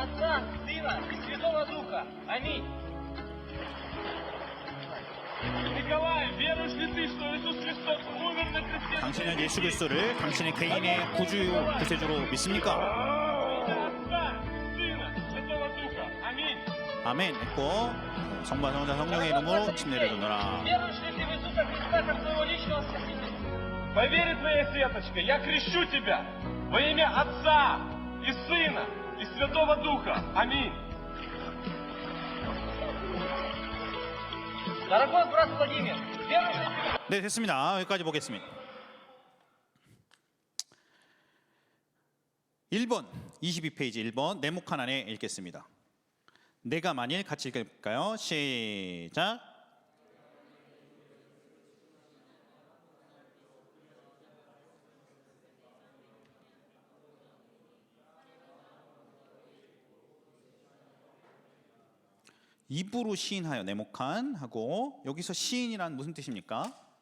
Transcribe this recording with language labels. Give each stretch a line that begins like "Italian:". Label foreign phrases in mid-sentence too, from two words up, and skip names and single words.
Russian: Отца, Сына и Святого Духа. Аминь. Николай, веруешь ли ты, что Иисус Христос умер на кресте?
Korean: 당신은 예수 그리스도를 당신의 개인의 구주 구세주로 믿습니까?
Russian: Отца, Сына, Святого Духа. Аминь.
Korean: 아멘 했고 성부와 성자 성령의 이름으로 침례를 주노라.
Russian: Веруешь ли ты в Иисуса Христа как своего личного Спасителя? По вере твоей, Светочка, я крещу тебя во имя Отца и Сына и Святого Духа. Аминь. Дорогой брат Владимир, веруешь ли ты?
Korean: 네, 됐습니다. 여기까지 보겠습니다. 1번 22페이지 1번 네모칸 안에 읽겠습니다. 내가 만일 같이 읽을까요? 시작. 입으로 시인하여 네모칸 하고 여기서 시인이란 무슨 뜻입니까?